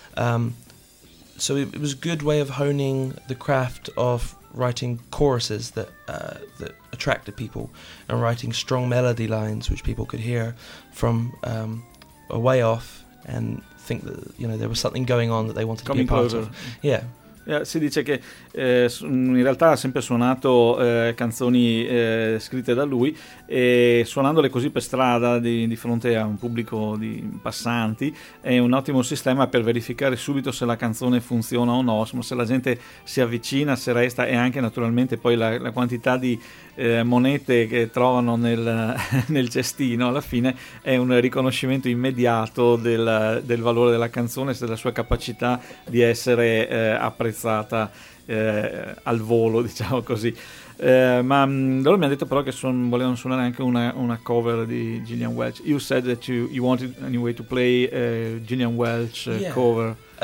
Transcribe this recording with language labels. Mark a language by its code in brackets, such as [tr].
[en] So it was a good way of honing the craft of writing choruses that that attracted people, and writing strong melody lines which people could hear from a way off and think that, you know, there was something going on that they wanted coming to be part closer. Of. Yeah. [it] Yeah, si dice che in realtà ha sempre suonato canzoni scritte da lui, e suonandole così per strada di fronte a un pubblico di passanti è un ottimo sistema per verificare subito se la canzone funziona o no, insomma, se la gente si avvicina, se resta, e anche naturalmente poi la quantità di monete che trovano nel cestino alla fine è un riconoscimento immediato del valore della canzone, della sua capacità di essere apprezzata al volo, diciamo così. Loro mi hanno detto però che volevano suonare anche una cover di Gillian Welch. [en] You said that you wanted anyway to play Gillian Welch cover.